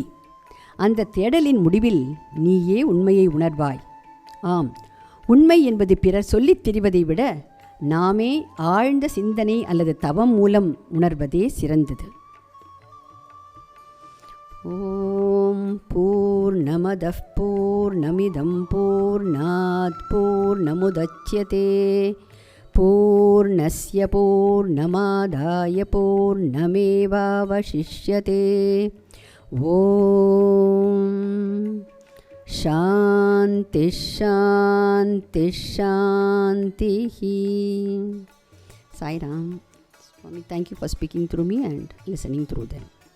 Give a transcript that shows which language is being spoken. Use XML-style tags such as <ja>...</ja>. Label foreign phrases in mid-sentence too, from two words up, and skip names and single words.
<ta>அந்த தேடலின் முடிவில் நீயே உண்மையை உணர்வாய். ஆம், உண்மை என்பது பிறர் சொல்லித் தெரிவதை விட நாமே ஆழ்ந்த சிந்தனை அல்லது தவம் மூலம் உணர்வதே சிறந்தது.</ta> <sa>ॐ पूर्णमदः पूर्णमिदं पूर्णात् पूर्णमुदच्यते पूर्णस्य पूर्णमादाय पूर्णमेवावशिष्यते. ॐ शान्ति शान्ति शान्ति. Sai Ram.</sa> <en>Swami, thank you for speaking through me and listening through them.</en>